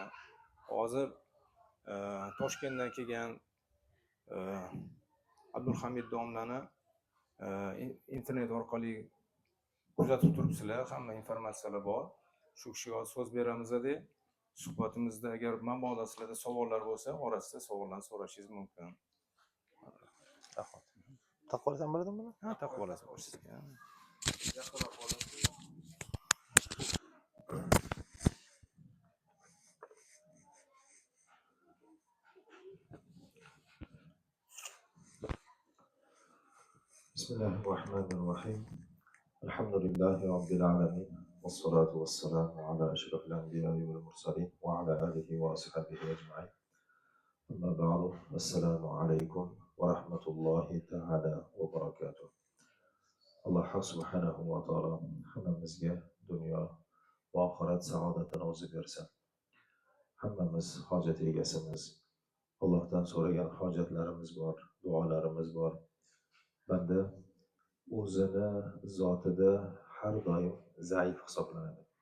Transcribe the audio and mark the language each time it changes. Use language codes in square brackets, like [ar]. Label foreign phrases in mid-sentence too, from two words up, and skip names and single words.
[uz] Hozir Toshkentdan kelgan Abdulhamid domlani internet orqali kuzatib turibsizlar, hamma informatsiyalar bor. Shu kishiga so'z beramiz edi. Suhbatimizda agar mabodo sizlarda savollar bo'lsa, orasida savollarni so'rashingiz mumkin. Taqvolasam bo'ladimi buni? Ha, taqvolasi bor sizga. [ar] بسم الله الرحمن الرحيم الحمد لله رب العالمين والصلاة والسلام على أشرف الأنبياء والمرسلين وعلى آله وأصحابه أجمعين أما بعد السلام عليكم ورحمة الله تعالى وبركاته الله سبحانه وتعالى [uz] hammamizga dunyo va oxirat saodatini o'zi bersin. Hammamiz hojat egasimiz. Allohdan so'ragan hojatlarimiz bor, duolarimiz bor. Banda o'zini zotida har doim zaif hisoblanadi.